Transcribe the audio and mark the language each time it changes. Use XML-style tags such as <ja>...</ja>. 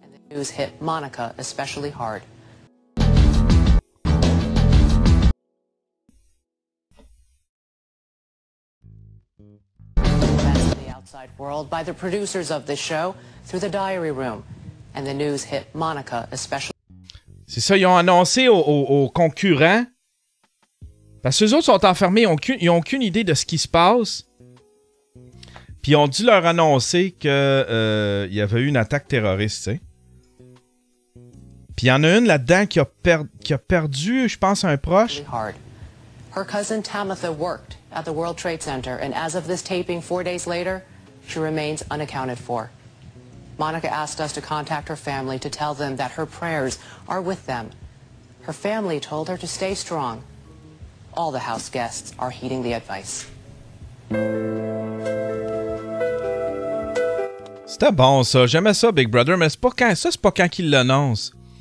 <en>News hit Monica especially hard. The outside world by the producers of this show through the diary room, and the news hit Monica especially.</en> <fr>C'est ça, ils ont annoncé aux concurrents, parce que eux autres sont enfermés, ils n'ont aucune idée de ce qui se passe. Puis ils ont dû leur annoncer qu'il y avait eu une attaque terroriste, tu sais. Puis il y en a une là-dedans qui a perdu, je pense, un proche.</fr> <en>Her cousin Tamitha worked at the World Trade Center, and as of this taping 4 days later, she remains unaccounted for. Monica asked us to contact her family to tell them that her prayers are with them. Her family told her to stay strong. All the house guests are heeding the advice.</en> <fr>C'était bon, ça. J'aimais ça, Big Brother, mais c'est pas quand... Ça, c'est pas quand qu'il l'annonce.</fr>